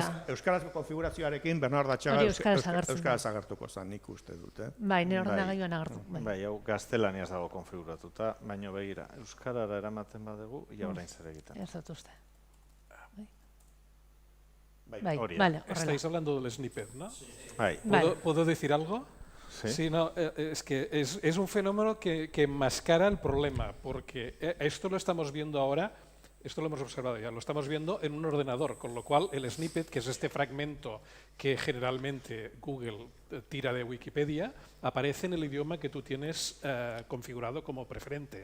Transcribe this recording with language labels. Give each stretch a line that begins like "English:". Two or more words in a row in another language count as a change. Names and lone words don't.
Basque: Euskarazko konfigurazioarekin Bernardo Atxaga euskaraz agertuko zen, nik uste dut. Bai, nire ordenagailuan agertu. Bai, hau gaztelaniaz dago konfiguratuta, baina begira, euskarara eramaten badugu, ia orain zer egiten. Ez dut uste. Bai,
Spanish: vale, estáis hablando del snippet, ¿no?
Basque: Bai.
Spanish: ¿Puedo decir algo? Sí, no, es que es un fenómeno que enmascara el problema, porque esto lo estamos viendo ahora. Esto lo hemos observado ya, lo estamos viendo en un ordenador, con lo cual el snippet, que es este fragmento que generalmente Google tira de Wikipedia, aparece en el idioma que tú tienes configurado como preferente.